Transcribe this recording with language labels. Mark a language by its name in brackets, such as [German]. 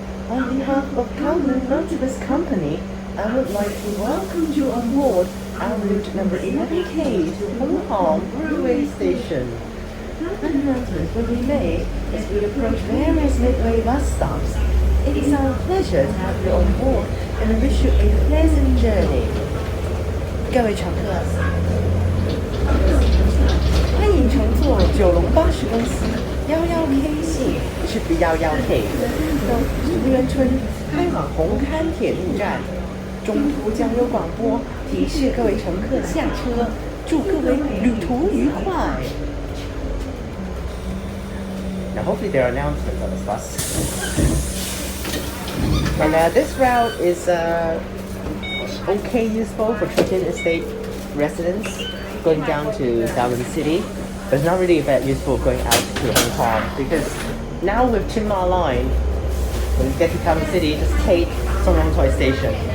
[English] On behalf of Kowloon City Company, I would like to welcome you on board our route number 11K to Hung Hom Railway Station. Announcements will be made as we approach various midway bus stops. It is our pleasure to have you on board and wish you a pleasant journey. [Chinese] 各位乘客，欢迎乘坐九龙巴士公司11K 系至11K 到竹园村开往红磡铁路站，中途将有广播提示各位乘客下车，祝各位旅途愉快。 [English] Now hopefully there are announcements on this bus. And this route is okay useful for Chuk Yuen Estate residents going down to Kowloon City. But it's not really that useful going out to Hung Hom because now with Wong Tai line, when you get to Kowloon City, just take Wong Tai station.